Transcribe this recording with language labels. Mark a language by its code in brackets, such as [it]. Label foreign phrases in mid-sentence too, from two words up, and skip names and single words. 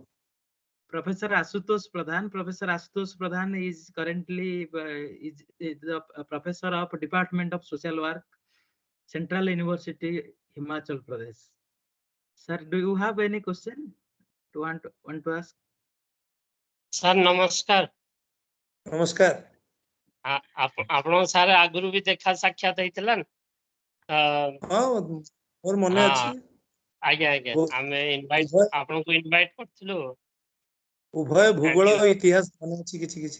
[en] Professor Asutosh Pradhan. Professor Asutosh Pradhan is currently is the professor of Department of Social Work, Central University, Himachal Pradesh. Sir, do you have any question to want to ask? Sir, namaskar. [or] Namaskar. ଆପଣ ସାର୍ ଆଗରୁ ବି ଦେଖା ସାକ୍ଷାତ ହେଇଥିଲା ମୋର ମନେ ଅଛି। ଆଜ୍ଞା ଆଜ୍ଞା ଆମେ ଆପଣଙ୍କୁ ଇନଭାଇଟ୍ କରିଥିଲୁ। ଉଭୟ ଭୂଗୋଳ ଇତିହାସ ମନେ ଅଛି କିଛି କିଛି।